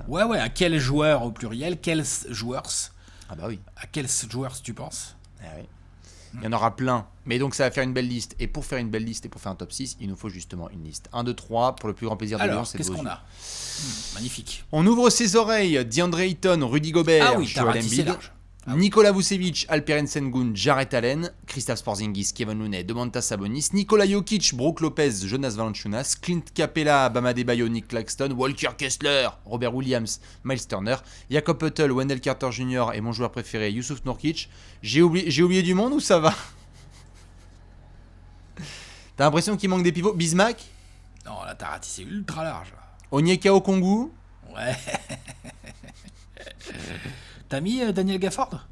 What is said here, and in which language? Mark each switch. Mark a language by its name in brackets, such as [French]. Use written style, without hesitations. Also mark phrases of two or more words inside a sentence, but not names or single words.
[French] Ouais, à quel joueur au pluriel, quels joueurs? Ah bah oui. À quels joueurs tu penses? Ah oui. Il y en aura plein, mais donc ça va faire une belle liste. Et pour faire une belle liste et pour faire un top 6, il nous faut justement une liste. 1, 2, 3, pour le plus grand plaisir de Léon, c'est qu'est-ce qu'on a? Magnifique. On ouvre ses oreilles, DeAndre Ayton, Rudy Gobert, Joel Embiid, Nikola Vucevic, Alperen Sengun, Jarrett Allen, Kristaps Porzingis, Kevin Looney, Domantas Sabonis, Nikola Jokic, Brook Lopez, Jonas Valanciunas, Clint Capela, Bam Adebayo, Nick Claxton, Walker Kessler, Robert Williams, Miles Turner, Jakob Poeltl, Wendell Carter Jr. et mon joueur préféré, Youssouf Nourkic. J'ai oublié du monde ou ça va? T'as l'impression qu'il manque des pivots? Bismack? Non, là t'as ratissé ultra large. Onyeka Okongwu? Ouais. T'as mis Daniel Gafford?